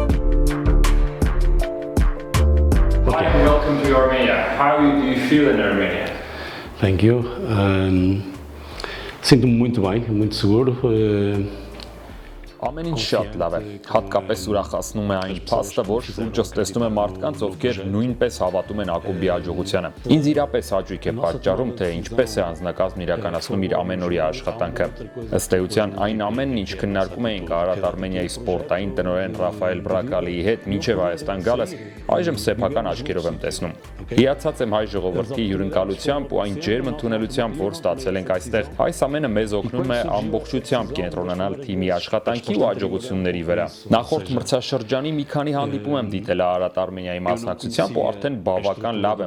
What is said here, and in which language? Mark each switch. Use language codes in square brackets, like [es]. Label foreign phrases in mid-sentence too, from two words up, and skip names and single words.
[en] Hi and welcome to Armenia. How do you feel in Armenia? Thank you. [pt] Sinto-me muito bem, muito seguro. [hy] Ամեն ինչ շատ լավ է, հատկապես ուրախացնում է այն փաստը, որ շուրջս տեսնում եմ մարդկանց, ովքեր նույնպես հավատում են ակումբի հաջողությանը։ Ինձ իրապես հաճույք է պատճառում, թե ինչպես է անձնակազմն իրականացնում իր ամենօրյա աշխատանքը։ Ըստ էության, այն ամենն, ինչ քննարկում էինք Արարատ Արմենիայի սպորտային տնօրեն Ռաֆայել Բրակալիի հետ մինչև Հայաստան գալս, այժմ սեփական աչքերով եմ տեսնում։ Հիացած եմ հայ ժողովրդի հյուրընկալությամբ ու այն ջերմ ընդունելությամբ, որ ստացել ենք այստեղ։ Այս ամենը մեզ օգնում է ամբողջությամբ կենտրոնանալ թիմի աշխատանքի ու աջակցությունների վրա։ Նախորդ մրցաշրջանի մի քանի հանդիպում եմ դիտել Արարատ Արմենիայի մասնակցությամբ ու արդեն բավական լավ